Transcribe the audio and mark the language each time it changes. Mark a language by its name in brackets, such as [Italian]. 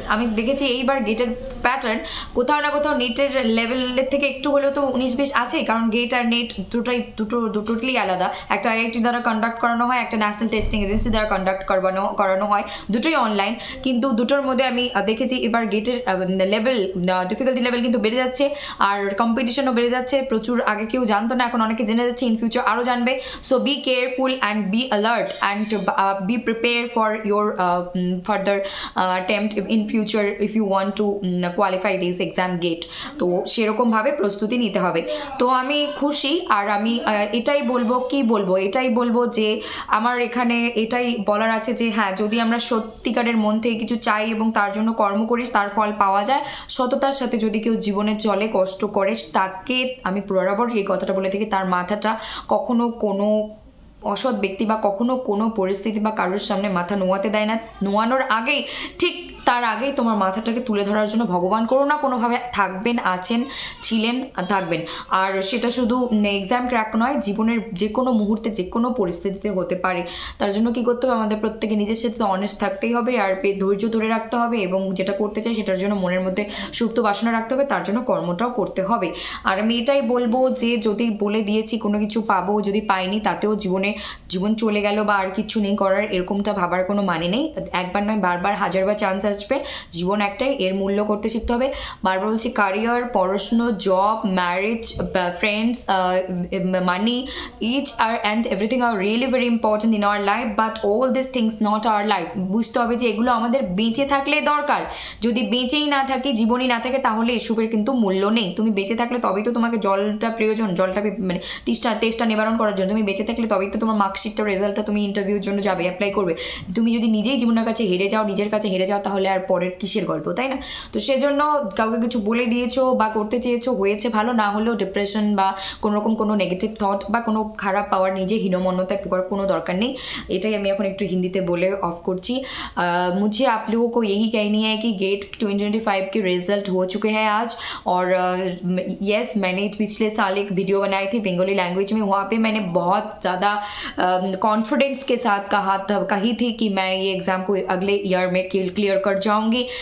[Bangla] আমি দেখেছি এইবার গেটের প্যাটার্ন কোথাও না কোথাও নেটের লেভেলের থেকে একটু হলেও তো 19-20 আছে, কারণ গেট আর নেট দুটোই আলাদা, একটা আইআইটি দ্বারা কন্ডাক্ট করানো হয়, একটা ন্যাশনাল টেস্টিং এজেন্সি দ্বারা কন্ডাক্ট করানো হয়, দুটোই অনলাইন, কিন্তু দুটোর মধ্যে আমি দেখেছি এবার গেটের লেভেল, ডিফিকাল্টি লেভেল কিন্তু বেড়ে যাচ্ছে, আর কম্পিটিশনও বেড়ে যাচ্ছে প্রচুর। আগে কেউ জানতো না, এখন অনেকে জেনে যাচ্ছে, ইন ফিউচার আরো জানবে। [English] so be careful and be alert and be prepared for your further attempt in future if you want to qualify this exam gate, [Bangla] তো সেরকম ভাবে প্রস্তুতি নিতে হবে। তো আমি খুশি, আর আমি এটাই বলবো যে আমার এখানে এটাই বলার আছে যে হ্যাঁ, যদি আমরা সত্যিকারের মন থেকে কিছু চাই এবং তার জন্য কর্ম করি, তার ফল পাওয়া যায়। সততার সাথে যদি কেউ জীবনে চলে, কষ্ট করে, তাকে আমি বরাবর এই কথাটা বলে থাকি, তার মাথাটা কখনো কোনো অসৎ ব্যক্তি বা কখনো কোনো পরিস্থিতি বা কারোর সামনে মাথা নোয়াতে দেয় না। নোয়ানোর আগেই, ঠিক তার আগেই তোমার মাথাটাকে তুলে ধরার জন্য ভগবান কোনো না কোনোভাবে থাকবেন, ছিলেন, থাকবেন। আর সেটা শুধু এক্সাম ক্র্যাক নয়, জীবনের যে কোনো মুহূর্তে যে কোনো পরিস্থিতিতে হতে পারে। তার জন্য কি করতে হবে, আমাদের প্রত্যেকে নিজের সাথে অনেস্ট থাকতেই হবে, আর ধৈর্য ধরে রাখতে হবে, এবং যেটা করতে চাই সেটার জন্য মনের মধ্যে সুপ্ত বাসনা রাখতে হবে, তার জন্য কর্মটাও করতে হবে। আর আমি এটাই বলবো যে যদি বলে দিয়েছি কোনো কিছু পাবো, যদি পাইনি তাতেও জীবন চলে গেল বা আর কিছু নেই করার, এরকমটা ভাবার কোনো মানে নেই। একবার নয়, বারবার হাজারবার চান্স আসবে, জীবন একটাই, এর মূল্য করতে শিখতে হবে। বারবার বলছি, [English] Career, পড়াশুনো, job, marriage, friends, money, each and everything are really very important in our life, but all these things not our life. [Bangla] বুঝতে হবে যে এগুলো আমাদের বেঁচে থাকলে দরকার, যদি বেঁচেই না থাকে, জীবনই না থাকে, তাহলে এসবের কিন্তু মূল্য নেই। তুমি বেঁচে থাকলে তবেই তো তোমাকে জলটা প্রয়োজন, জলটা মানে তেষ্টা নিবারণ করার জন্য। তুমি বেঁচে থাকলে তবেই তো তোমার মার্কশিটটা, রেজাল্টটা তুমি ইন্টারভিউর জন্য যাবে, অ্যাপ্লাই করবে। তুমি যদি নিজেই জীবনের কাছে হেরে যাও, নিজের কাছে হেরে যাও, তাহলে আর পরের কিসের গল্প, তাই না? তো সেজন্য কাউকে কিছু বলে দিয়েছো বা করতে চেয়েছো, হয়েছে ভালো, না হলেও ডিপ্রেশন বা কোনোরকম কোনো নেগেটিভ থট বা কোনো খারাপ পাওয়ার, নিজে হীনমন্যতায় পোকার কোনো দরকার নেই। এটাই আমি এখন একটু হিন্দিতে বলে অফ করছি। [Hindi] मुझे आप लोगों को यही कहनी है कि गेट 2025 के रिजल्ट हो चुके हैं आज, और यस, मैंने पिछले साल एक वीडियो बनाई थी बंगाली लैंग्वेज में, वहाँ पे मैंने बहुत ज़्यादा कॉन्फिडेंस के साथ कही थी कि मैं ये एग्ज़ाम को अगले ईयर में क्लियर कर जाऊँगी।